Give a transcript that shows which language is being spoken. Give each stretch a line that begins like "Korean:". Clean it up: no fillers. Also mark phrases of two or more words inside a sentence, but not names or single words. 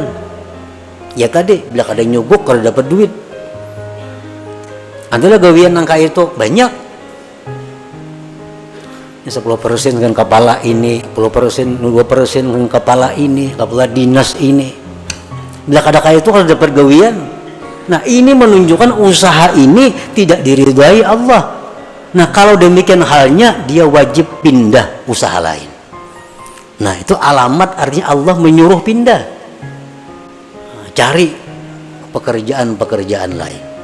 Banjar: Ya tadi bila kada nyuguk kada dapat duit. Adalah gawian nang kaya itu banyak.
Indonesian: 10% dengan kepala ini, 10%, 2% dengan kepala ini, kepala dinas ini.
Banjar: Bila kada kaya itu kada dapat gawian.
Indonesian: Nah, ini menunjukkan usaha ini tidak diridhai Allah. Nah, kalau demikian halnya dia wajib pindah usaha lain. Nah, itu alamat artinya Allah menyuruh pindah. Cari pekerjaan-pekerjaan lain.